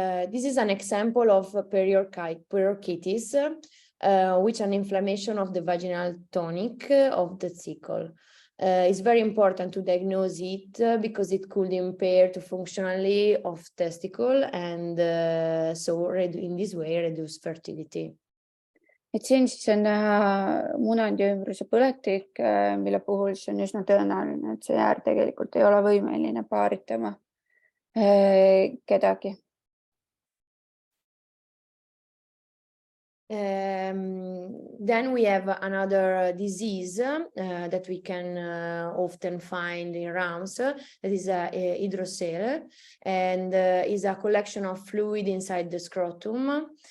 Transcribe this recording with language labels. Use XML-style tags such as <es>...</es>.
<en>This is an example of periorchitis, which is an inflammation of the vaginal tonic of the testicle. It's very important to diagnose it because it could impair the functionality of testicle and in this way reduce fertility.</en> <et>Et siin siis on näha munandi ümbruse põletik, mille puhul see on üsna tõenäoline, et see jäär tegelikult ei ole võimeline paaritama kedagi.</et> <en>Then we have another disease that we can often find in rams. That is hydrocele, and is a collection of fluid inside the scrotum.</en>